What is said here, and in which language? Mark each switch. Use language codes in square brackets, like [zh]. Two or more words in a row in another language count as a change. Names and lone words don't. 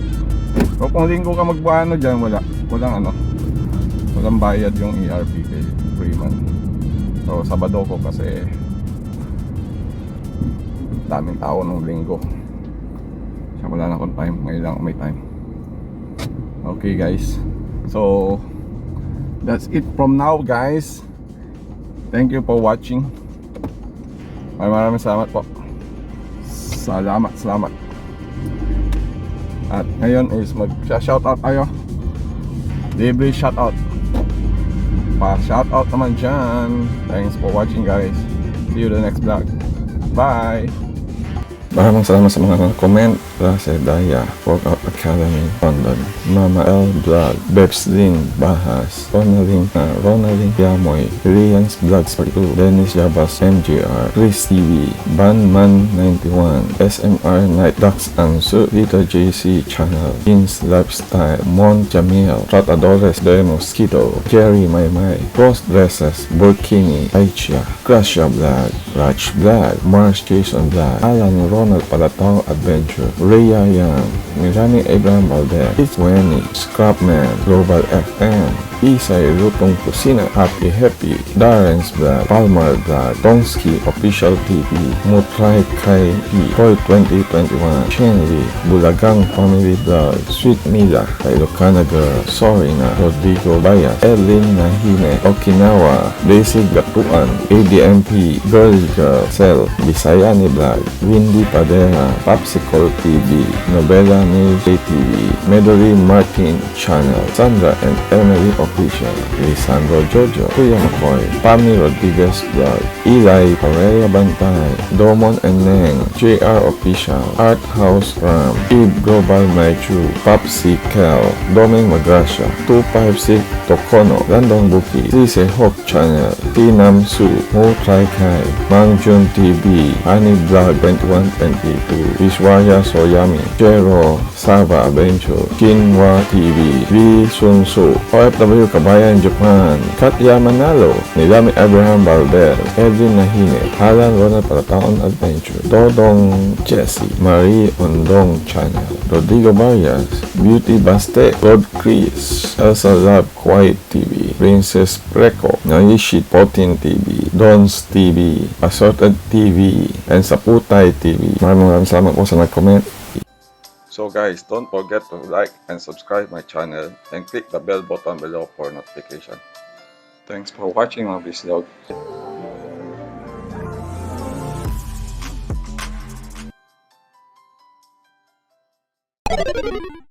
[tl] So kung linggo ka magbuano dyan, walang bayad yung ERP kay Freeman. So Sabado ko kasi daming tao nung linggo. So wala na akong time, ngayon lang may time. [en] Okay guys, so that's it from now guys. Thank you for watching. [tl] Maraming salamat po. Salamat. At ngayon is mag-shoutout tayo. Libre shoutout. Pa-shoutout naman dyan. [en] Thanks for watching guys. See you the next vlog. Bye! [tl] Maraming salamat sa mga comment. Rase Daya, Workout Academy, London, Mama L Vlog, Bebslin Bahas, Ronaldin Yamoy, Rian's Vlogs 42, Dennis Jabas MJR, Chris TV, Banman 91, SMR Night Ducks Ansu, Rita JC Channel, Kings Lifestyle, Mon Jamil, Tratadores de Mosquito, Jerry Maymay, Cross Dresses, Burkini, Aicha, Crasha Vlog, Raj Vlog, Mars Jason Vlog, Alan Ronald Palatao Adventure, Rhea Yang, Mirani Abraham Valdez, It's Wenny, Scrapman, Global FM, Isay Lutong Kusina, Happy Happy, Darren's Vlog, Palmar Vlog, Tongski Official TV, Mutray Kai P, Toy 2021, Chenry, Bulagang Family Vlog, Sweet Mila, Ilocana Girl, Sorina, Rodrigo Bayas, Erlin Nahine, Okinawa, Daisy Gatuan, ADMP, Girl Cell, Bisayani Vlog, Windy Padera, Popsicle TV, Novela News TV, Medori Martin Channel, Sandra and Emily Official, Lisandro Jojo, Kuya McCoy, Pami Rodriguez Vlog, Eli Aurelia Bantay, Domon and Neng, JR Official, Art House Ram, Eve Global Maichu, Popsi Kel, Doming Magrasya, 256 Tokono, Landong Buki, Cise Hawk Channel, Tinam Su, Mo Trai Kai, Mang Jun TV, Honey Vlog 2122, Vishwaya Soyami, Jero, Sava Adventure, Kinwa TV, V Sun Su, OFW Kabayan Japan, Katya Manalo, Nilami Abraham Valdez, Edwin Nahine, Alan Ronald Palataon Adventure, Dodong Jesse, Marie Ondong Channel, Rodrigo Barrias, Beauty Baste, God Chris, Elsa Love Quiet TV, Princess Preco, Nayishi Potin TV, Dons TV, Assorted TV, and Saputay TV. Maraming salamat po sa nag-comment. [en] So guys, don't forget to like and subscribe my channel and click the bell button below for notification. Thanks for watching my vlog.